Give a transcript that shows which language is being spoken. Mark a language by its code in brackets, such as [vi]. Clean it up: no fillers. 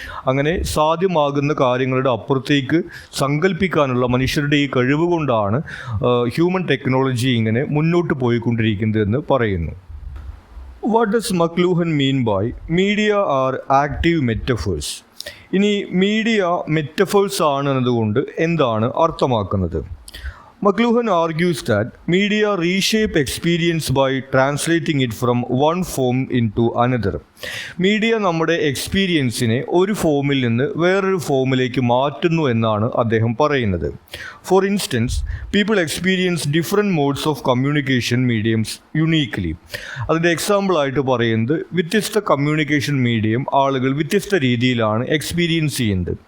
[ml] അങ്ങനെ സാധ്യമാകുന്ന കാര്യങ്ങളുടെ അപ്പുറത്തേക്ക് സങ്കല്പിക്കാനുള്ള മനുഷ്യരുടെ ഈ കഴിവ് കൊണ്ടാണ് ഹ്യൂമൻ ടെക്നോളജി ഇങ്ങനെ മുന്നോട്ട് പോയിക്കൊണ്ടിരിക്കുന്നതെന്ന് പറയുന്നു. [en] What does McLuhan mean by media are active metaphors? [ml] ഇനി മീഡിയ മെറ്റഫേഴ്സ് ആണ് എന്നതുകൊണ്ട് എന്താണ് അർത്ഥമാക്കുന്നത്? [en] McLuhan argues that media reshape experience by translating it from one form into another. [ml] Media നമ്മുടെ എക്സ്പീരിയൻസിനെ ഒരു ഫോമിൽ നിന്ന് വേറൊരു ഫോമിലേക്ക് മാറ്റുന്നു എന്നാണ് അദ്ദേഹം പറയുന്നത്. [en] For instance, people experience different modes of communication mediums uniquely. [ml] അതിൻ്റെ എക്സാമ്പിളായിട്ട് പറയുന്നത് വ്യത്യസ്ത കമ്മ്യൂണിക്കേഷൻ മീഡിയം ആളുകൾ വ്യത്യസ്ത രീതിയിലാണ് എക്സ്പീരിയൻസ് ചെയ്യുന്നത്.